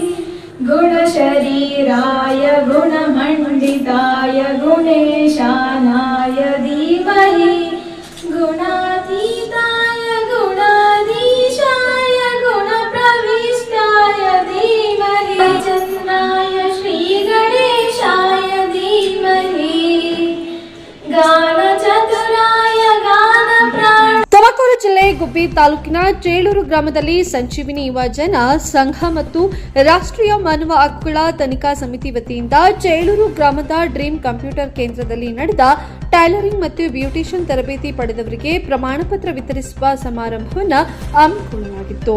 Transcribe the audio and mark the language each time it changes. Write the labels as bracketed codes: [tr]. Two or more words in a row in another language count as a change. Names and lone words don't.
[sa] गुणशरीराय गुणमण्डिताय गुणेशानाय धीमहि गुणातीताय गुणाधीशाय गुणप्रविष्टाय धीमहि चन्द्राय श्रीगणेशाय धीमहि गानचतुराय गानप्राण। [kn] ತುಮಕೂರು ಜಿಲ್ಲೆ ಗುಬ್ಬಿ ತಾಲೂಕಿನ ಚೇಳೂರು ಗ್ರಾಮದಲ್ಲಿ ಸಂಜೀವಿನಿ ಯುವಜನ ಸಂಘ ಮತ್ತು ರಾಷ್ಟ್ರೀಯ ಮಾನವ ಹಕ್ಕುಗಳ ತನಿಖಾ ಸಮಿತಿ ವತಿಯಿಂದ ಚೇಳೂರು ಗ್ರಾಮದ ಡ್ರೀಮ್ ಕಂಪ್ಯೂಟರ್ ಕೇಂದ್ರದಲ್ಲಿ ನಡೆದ ಟೈಲರಿಂಗ್ ಮತ್ತು ಬ್ಯೂಟಿಷಿಯನ್ ತರಬೇತಿ ಪಡೆದವರಿಗೆ ಪ್ರಮಾಣ ಪತ್ರ ವಿತರಿಸುವ ಸಮಾರಂಭವನ್ನು ಹಮ್ಮಿಕೊಳ್ಳಲಾಗಿತ್ತು.